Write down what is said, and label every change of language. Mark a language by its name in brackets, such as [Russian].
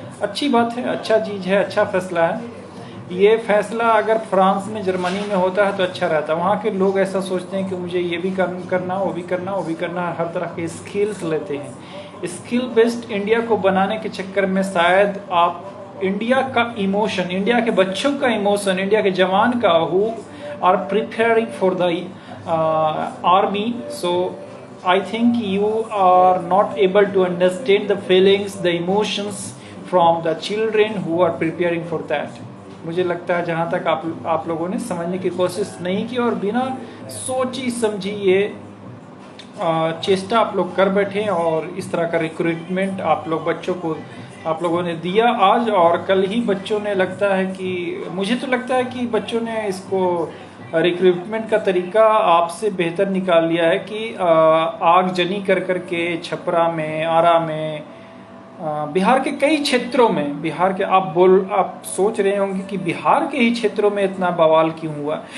[Hindi] अच्छी बात है, अच्छा चीज़ है, अच्छा फैसला है। ये फैसला अगर फ्रांस में, जर्मनी में होता है तो अच्छा रहता। वहाँ के लोग ऐसा सोचते हैं कि मुझे ये भी करना, वो भी करना, वो भी करना, हर तरह के स्किल्स लेते हैं। स्किल बेस्ड इंडिया को बनाने के चक्कर में शायद आप इंडिया का इमोशन, इंडिया के बच्चों का इमोशन, इंडिया के जवान का [English] Who are preparing for the army, so I think you are not able to understand the feelings, the emotions from the children who are preparing for that. [Hindi] मुझे लगता है जहाँ तक आप लोगों ने समझने की कोशिश नहीं की और बिना सोची समझी ये चेष्टा आप लोग कर बैठे और इस तरह का रिक्रूटमेंट आप लोग बच्चों को आप लोगों ने दिया आज। और कल ही बच्चों ने, लगता है कि मुझे तो लगता है कि बच्चों ने इसको रिक्रूटमेंट का तरीका आपसे बेहतर निकाल लिया है कि आगजनी कर करके छपरा में, आरा में, बिहार के कई क्षेत्रों में, बिहार के आप सोच रहे होंगे कि बिहार के ही क्षेत्रों में इतना बवाल क्यों हुआ।